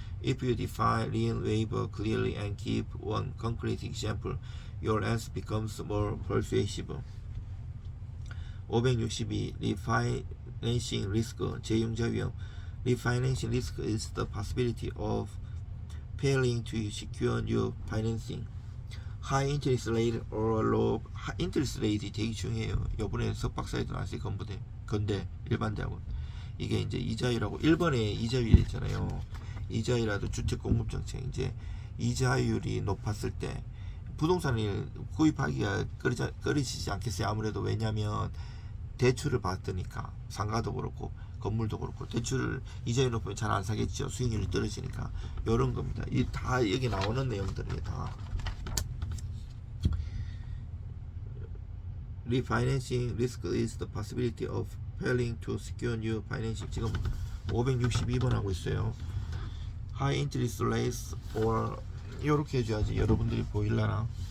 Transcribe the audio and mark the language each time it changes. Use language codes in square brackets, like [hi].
[en] If you define lien waiver clearly and give one concrete example, your answer becomes more persuasive. 562. Refinancing risk, 재융자 위험. Refinancing risk is the possibility of failing to secure new financing. High interest rate or low interest rate [ko] 되게 중요해요. 요번에 석박사에도 나왔어요. 건대 일반대학원. 이게 이제 이자율하고 1번에 이자율이 있잖아요. 이자율이라도 주택 공급 정책 이제 이자율이 높았을 때 부동산을 구입하기가 꺼리지지 않겠어요. 아무래도 왜냐하면 대출을 받으니까 상가도 그렇고 건물도 그렇고 대출을 이자율이 높으면 잘 안 사겠죠. 수익률이 떨어지니까 이런 겁니다. 이 다 여기 나오는 내용들이 다. [en] Refinancing risk is the possibility of failing to secure new financing. [ko] 지금 562번 하고 있어요. [en] High interest rates or [ko] 이렇게 해줘야지 여러분들이 보일라나.